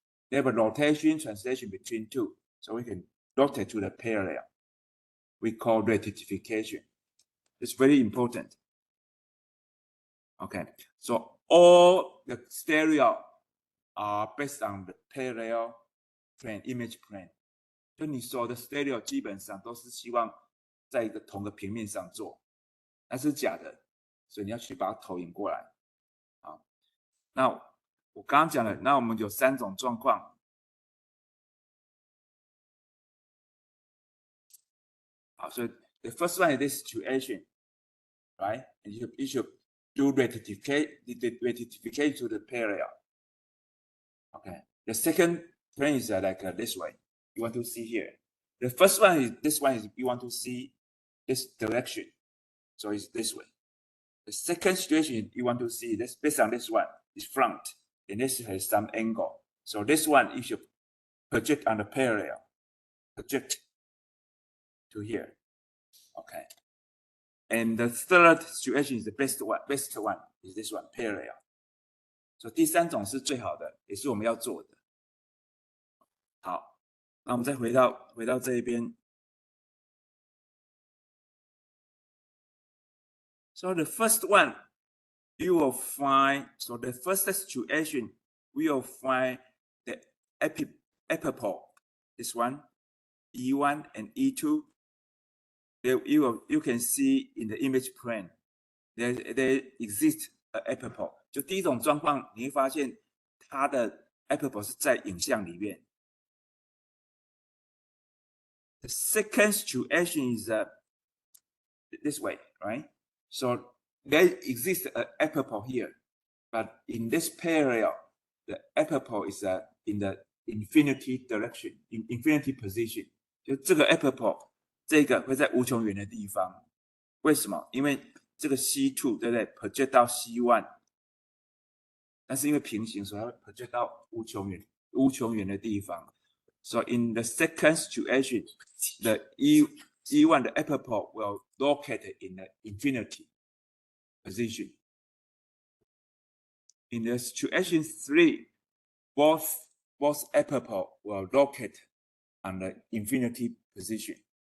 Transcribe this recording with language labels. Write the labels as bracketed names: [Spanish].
[English] They have a rotation translation between two, so we can rotate to the parallel. We call rectification. It's very important. Okay, so all the stereo are based on the parallel plane, image plane. [Chinese] 就你所有的 stereo 基本上都是希望在一个同个平面上做，那是假的，所以你要去把它投影过来。好，那我刚刚讲了，那我们有3种状况。好，所以 [English] the first one is this situation, right? And you should do rectification to the parallel. Okay. The second plane is like this way. You want to see here. The first one is this one is you want to see this direction, so it's this way. The second situation you want to see this based on this one is front, and this has some angle. So this one you should project on the parallel, project to here. Okay. And the third situation is the best one is this one, parallel. [Chinese] So 第3种是最好的，也是我们要做的。好，那我们再回到这一边。 [English] So the first one, you will find, so the first situation, we will find the epipole, this one, E1 and E2. You can see in the image plane, there exists an epipole. [Chinese] 就第一种状况，你会发现它的 epipole 是在影像里面。 [English] The second situation is this way, right? So there exists an epipole here, but in this parallel, the epipole is in the infinity direction, in infinity position. [Chinese] 就这个 epipole 这个会在无穷远的地方，为什么？因为这个 C2 对不对 ？project 到 C1， 但是因为平行，所以它会 project 到无穷远的地方。 [English] So in the second situation, the E1, the epipole will locate in the infinity position. In the situation 3, both epipole will locate on the infinity position.